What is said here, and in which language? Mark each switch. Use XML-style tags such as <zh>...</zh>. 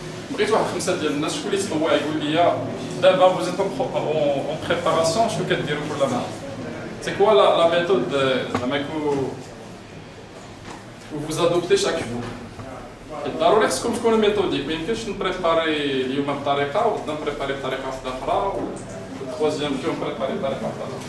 <ar>بغيت واحد 5 ديال الناس شكون اللي يتطوع يقول لي دابا</ar> <fr>vous êtes en préparation</fr> <ar>شنو كديروا كل نهار.</ar> <fr>C'est quoi la méthode que vous adoptez chaque jour.</fr> <ar>ضروري خصكم تكونوا ميثوديك، ما يمكنش نبريباري اليوم بطريقه وغدا نبريباري بطريقه اخرى والتروازيام جو نبريباري بطريقه اخرى.</ar>